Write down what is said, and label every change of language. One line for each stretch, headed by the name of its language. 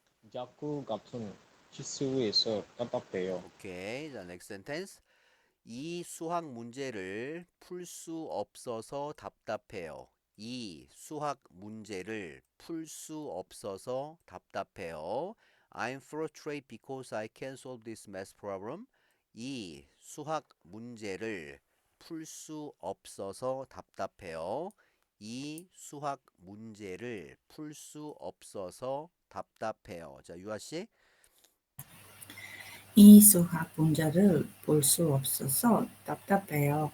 Korean: 자꾸 같은 실수에서 답답해요.
English: 오케이. 자, next sentence.
Korean: 이 수학 문제를 풀 수 없어서 답답해요. 이 수학 문제를 풀 수 없어서 답답해요.
English: I'm frustrated because I can't solve this math problem.
Korean: 이 수학 문제를 풀 수 없어서 답답해요. 이 수학 문제를 풀 수 없어서 답답해요. 자, 유아 씨. 이 수학 문제를 볼 수 없어서 답답해요.